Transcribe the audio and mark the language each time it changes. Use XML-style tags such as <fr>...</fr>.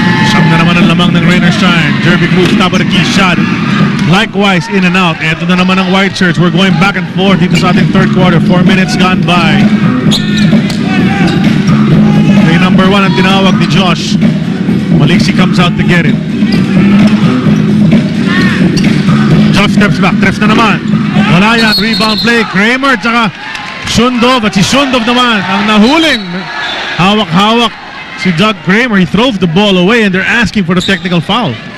<tl>Siyam na naman ang lamang ng Rain or Shine.</tl> <en>Jerby Cruz, top of the key shot. Likewise, in and out.</en> <tl>Ito na naman ang</tl> <en>white shirts. We're going back and forth</en> <tl>dito sa ating</tl> <en>third quarter. 4 minutes gone by.</en> <tl>Play number 1 ang tinawag ni Josh.</tl> <en>Maliksi comes out to get it. Josh steps back. Trips</en> <tl>na naman. Wala yan.</tl> <en>Rebound play. Kramer tsaka Shundov.</en> <tl>At si Shundov naman ang nahuling. Hawak-hawak si Doug Kramer.</tl> <en>He throws the ball away and they're asking for the technical foul.</en>